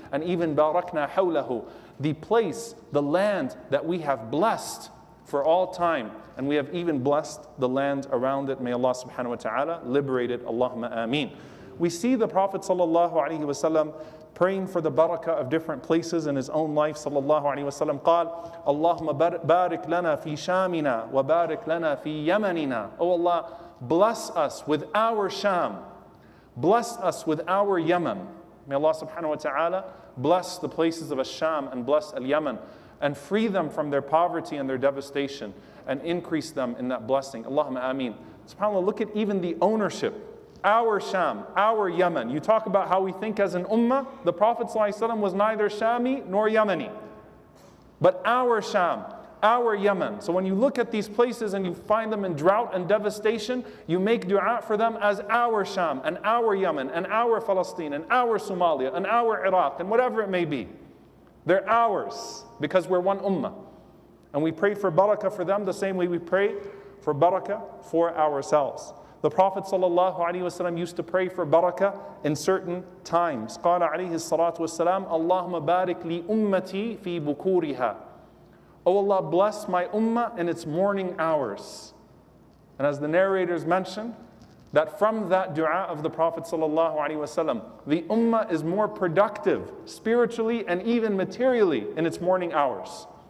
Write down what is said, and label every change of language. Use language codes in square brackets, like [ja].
[en] And even [ar] barakna hawlahu. [en] The place, the land that we have blessed for all time. And we have even blessed the land around it. May Allah subhanahu wa ta'ala liberate it. Allahumma ameen. We see the Prophet sallallahu alaihi wasallam praying for the barakah of different places in his own life. [ar] Sallallahu alaihi wasallam قال اللهم بارك لنا في شامنا وبارك لنا في يمننا. [en] Oh Allah, bless us with our Sham. Bless us with our Yemen. May Allah subhanahu wa ta'ala bless the places of Sham and bless Al-Yemen and free them from their poverty and their devastation and increase them in that blessing. Allahumma ameen. SubhanAllah, look at even the ownership. Our Sham, our Yemen. You talk about how we think as an ummah. The Prophet ﷺ was neither Shami nor Yemeni. But our Sham, our Yemen. So when you look at these places and you find them in drought and devastation, you make dua for them as our Sham and our Yemen and our Palestine and our Somalia and our Iraq and whatever it may be. They're ours because we're one ummah. And we pray for barakah for them the same way we pray for barakah for ourselves. The Prophet ﷺ used to pray for barakah in certain times. [ar] قال عليه الصلاة والسلام اللهم بارك لي أمتي في بكورها. [en] Oh Allah, bless my ummah in its morning hours. And as the narrators mention, that from that dua of the Prophet ﷺ, the ummah is more productive spiritually and even materially in its morning hours.